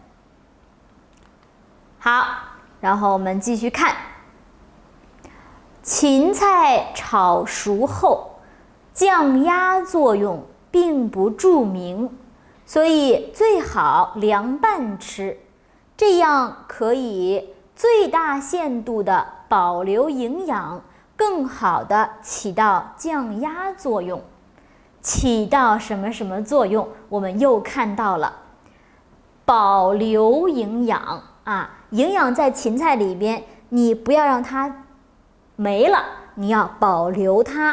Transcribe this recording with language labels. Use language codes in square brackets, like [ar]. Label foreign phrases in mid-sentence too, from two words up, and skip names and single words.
[zh] 好，然後我們繼續看，芹菜炒熟後，降壓作用並不著名，所以最好涼拌吃，這樣可以最大限度的保留營養，更好的起到降壓作用。起到什麼什麼作用？我們又看到了保留營養營養在芹菜裡邊，你不要讓它沒了，你要保留它。